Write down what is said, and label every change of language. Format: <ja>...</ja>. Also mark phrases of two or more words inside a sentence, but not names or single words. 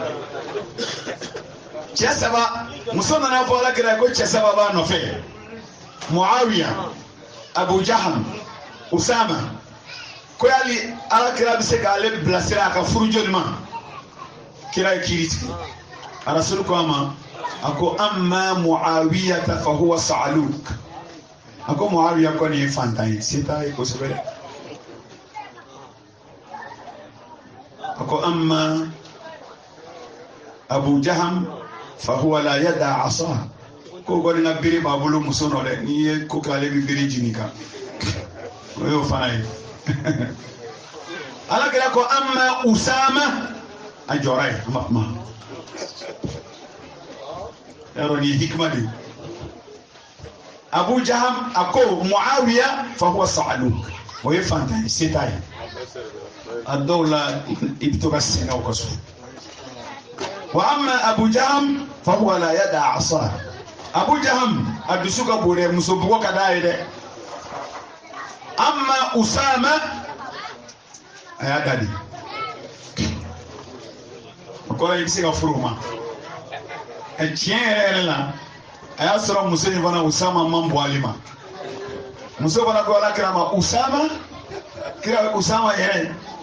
<bm>cɛ saba muso nana fɔ Alakira ko cɛ saba b'a nɔfɛ Muawiya Abu Jahal Usama ko yali Alakira bɛ se k'ale bilasira a ka furu joli ma kira ye kiiri tigɛ Rasul ko a ma a ko amma Muawiya</bm> <ar>فهو صعلوك</ar> <bm>a ko Muawiya kɔni ye fantan ye se t'a ye kosɛbɛ dɛ a ko amma Abu Jahal</bm> <ar>فهو لا يضع عصا</ar> <bm>ko gɔni ka bere b'a bolo muso nɔ dɛ n'i ye ko k'ale bɛ bere jigin kan o y'o fana ye Alakira ko amma Usama a jɔra ye an b'a kuma yɔrɔ ni hikima de Abu Jahal a ko Muawiya</bm> <ar>فهو صعلوك</ar> <bm>o ye fantan ye se t'a ye a dɔw la i bɛ to ka sɛgɛn o ka so wa amma Abu Jahal</bm> <ar>فهو لا يضع عصا</ar> <bm>Abu Jahal a dusu ka bon dɛ muso bugɔ ka d'a ye dɛ amma Usama a y'a da de o kɔrɔ i bɛ se ka furu o ma tiɲɛ yɛrɛ yɛrɛ la a y'a sɔrɔ muso in fana Usama man bɔ ale ma muso fana ko Alakira ma Usama kira Usama yɛrɛ</bm>